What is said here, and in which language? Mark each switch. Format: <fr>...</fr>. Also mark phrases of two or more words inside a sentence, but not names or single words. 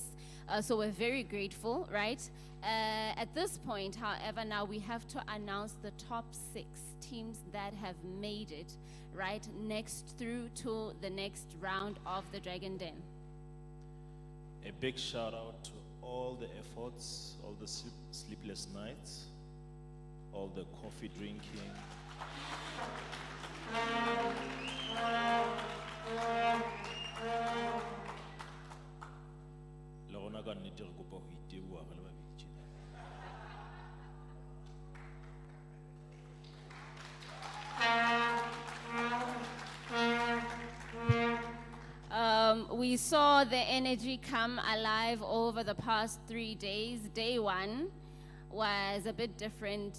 <en>So we're very grateful, right? At this point, however, now we have to announce the top 6 teams that have made it, right, next through to the next round of the Dragon Den. A big shout out to all the efforts, all the sleepless nights, all the coffee drinking.</en> <st>Le rona ka nnete re kopa ho iteboha re le babedi tjena.</st> <en>We saw the energy come alive over the past 3 days. Day 1 was a bit different.</en>